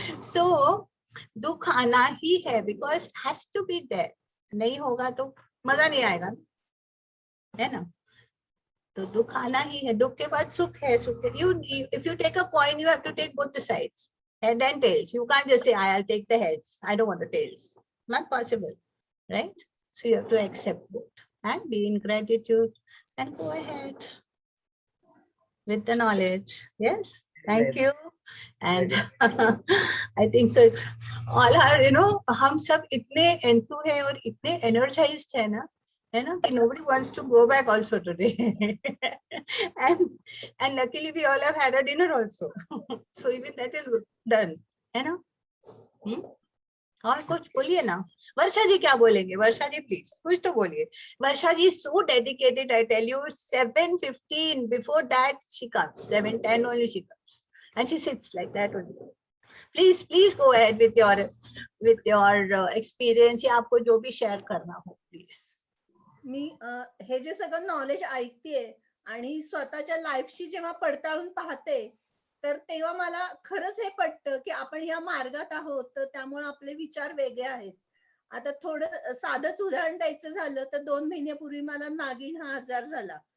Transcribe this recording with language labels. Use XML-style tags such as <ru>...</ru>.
<en>So</en> <hi>दुख आना ही है,</hi> <en>because it has to be there.</en> <hi>नहीं होगा तो मजा नहीं आएगा, है ना? तो दुख आना ही है, दुख के बाद सुख है, सुख है.</hi> <en>If you take a coin, you have to take both the sides, head and tails. You can't just say, I'll take the heads, I don't want the tails. Not possible, right? So you have to accept both and be in gratitude and go ahead with the knowledge. Yes, Thank you. And I think so. It's all our,</en> <hi>हम सब इतने</hi> <en>enthused</en> <hi>हैं और इतने</hi> <en>energized</en> <hi>हैं ना, है ना, कि</hi> <en>nobody wants to go back also today. and luckily we all have had a dinner also. So even that is done, है ना?</en> <hi>और कुछ बोलिए ना. वर्षा जी क्या बोलेंगे? वर्षा जी प्लीज कुछ तो बोलिए.</hi> <en>Varsha ji so dedicated, I tell you. 7:15 before that she comes. 7:10 only she comes, and she sits like that only. Please go ahead with your experience.</en> <hi>या आपको जो भी शेअर करना हो प्लीज.</hi> <mr>मी हे जे सगळं नॉलेज ऐकतेय आणि स्वतःच्या लाईफशी जेव्हा पडताळून पाहते, तर तेव्हा मला खरंच हे पटतं की आपण या मार्गात आहोत, तर त्यामुळे आपले विचार वेगळे आहेत. आता थोडं साधंच उदाहरण द्यायचं झालं तर 2 महिन्यापूर्वी मला नागिन हा आजार झाला.</mr>